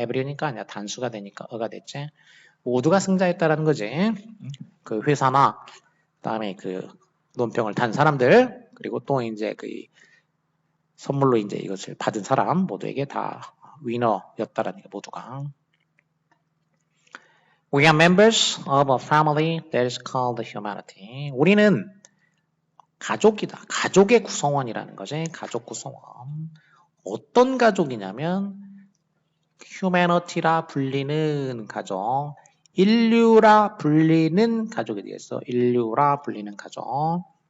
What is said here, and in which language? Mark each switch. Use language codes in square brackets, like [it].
[ko] every니까 아니야 단수가 되니까 어가 됐지. 모두가 승자였다라는 거지. 그 회사나 그다음에 그 논평을 단 사람들 그리고 또 이제 그 선물로 이제 이것을 받은 사람 모두에게 다 위너였다라는 게 모두가. [en] We are members of a family that is called humanity. [ko] 우리는 가족이다. 가족의 구성원이라는 거지. 가족 구성원. 어떤 가족이냐면 humanity라 불리는 가족. 인류라 불리는 가족이 되겠어. 인류라 불리는 가족.